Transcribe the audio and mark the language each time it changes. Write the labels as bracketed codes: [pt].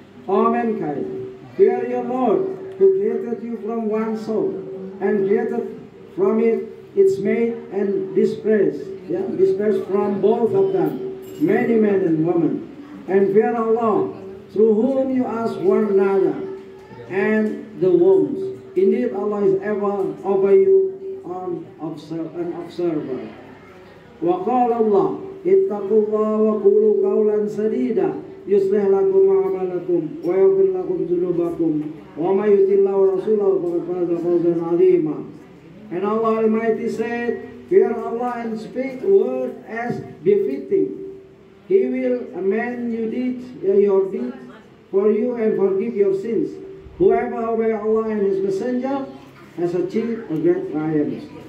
[en] O mankind, fear your Lord, who created you from one soul and created from it its mate and dispersed from both of them many men and women. And fear Allah, through whom you ask one another, and the wombs. Indeed, Allah is ever over you, an observer. [ar] وقال الله اتقوا الله وقولوا قولا سديدا يصلح لكم أعمالكم ويغفر لكم ذنوبكم ومن يطع الله ورسوله فقد فاز فوزا عظيما. [en] And Allah Almighty said, fear Allah and speak words as befitting. He will amend your deeds for you and forgive your sins. Whoever obeys Allah and His Messenger has achieved a great triumph.